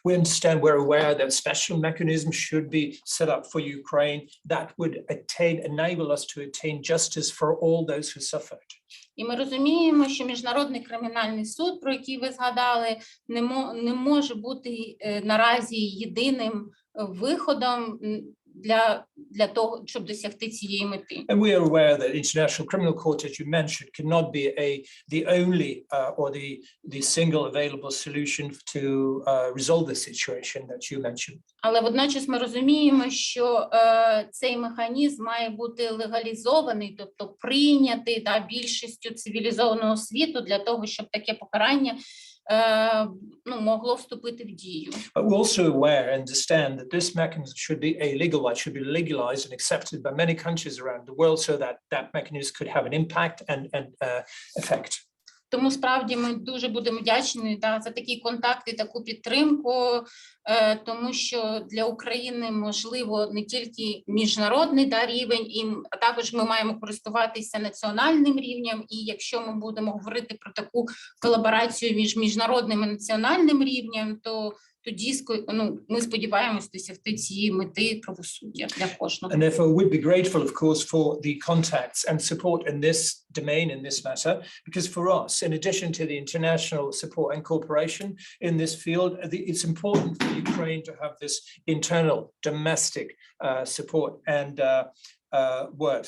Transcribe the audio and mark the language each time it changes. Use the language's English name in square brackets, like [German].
[English] We understand, we're aware that special mechanisms should be set up for Ukraine that would enable us to attain justice for all those who suffered. [Ukrainian] І ми розуміємо, що Міжнародний кримінальний суд, про який ви згадали, не може бути наразі єдиним виходом для того, щоб досягти цієї мети. [English] And we are aware that International Criminal Court, as you mentioned, cannot be the only or the single available solution to resolve the situation that you mentioned. [Ukrainian] Але водночас ми розуміємо, що цей механізм має бути легалізований, тобто прийнятий більшістю цивілізованого світу для того, щоб таке покарання могло вступити в дію. [English] But we're also aware and understand that this mechanism should be should be legalized and accepted by many countries around the world so that that mechanism could have an impact and effect. [Ukrainian] Тому справді ми дуже будемо вдячні за такі контакти, таку підтримку, тому що для України можливо не тільки міжнародний рівень, а також ми маємо користуватися національним рівнем. І якщо ми будемо говорити про таку колаборацію між міжнародним і національним рівнем, то тоді ми сподіваємось досягти цієї мети правосуддя для кожного. [English] And therefore we'd be grateful, of course, for the contacts and support in this domain, in this matter, because for us, in addition to the international support and cooperation in this field, it's important for Ukraine to have this internal domestic support and work.